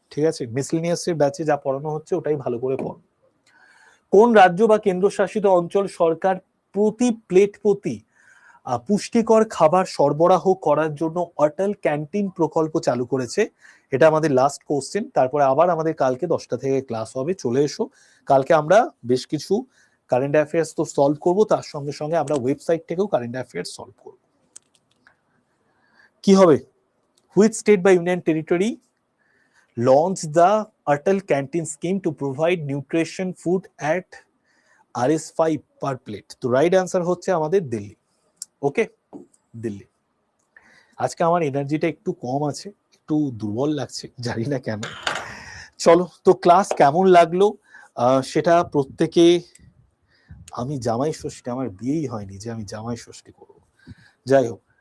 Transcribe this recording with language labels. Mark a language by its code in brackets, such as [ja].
[bn] ঠিক আছে, মিসলেনিয়াস এর ব্যাচে যা পড়ানো হচ্ছে ওটাই ভালো করে পড়ো। কোন রাজ্য বা কেন্দ্রশাসিত অঞ্চল সরকার প্রতি প্লেট প্রতি পুষ্টিকর খাবার সরবরাহ করার জন্য অটল ক্যান্টিন প্রকল্প চালু করেছে? এটা আমাদের লাস্ট কোশ্চেন, তারপরে আবার আমাদের কালকে 10টা থেকে ক্লাস হবে, চলে এসো। কালকে আমরা বেশ কিছু কারেন্ট অ্যাফেয়ার্স তো সলভ করবো, তার সঙ্গে সঙ্গে আমরা ওয়েবসাইট থেকেও কারেন্ট অ্যাফেয়ার্স সলভ করবো। কি হবে? [en] which state [bn] বা [en] Union territory launched the Atal Canteen scheme to provide nutrition food at RS5 per plate. [bn] তো রাইট অ্যান্সার হচ্ছে আমাদের দিল্লি। ওকে, দিল্লি। আজকে আমার এনার্জিটা একটু কম আছে, একটু দুর্বল লাগছে, জানি না কেন। চলো, তো ক্লাস কেমন লাগলো সেটা প্রত্যেকে, আমি জামাই ষষ্ঠী, আমার বিয়েই হয়নি যে আমি জামাই ষষ্ঠী করব, যাই হোক।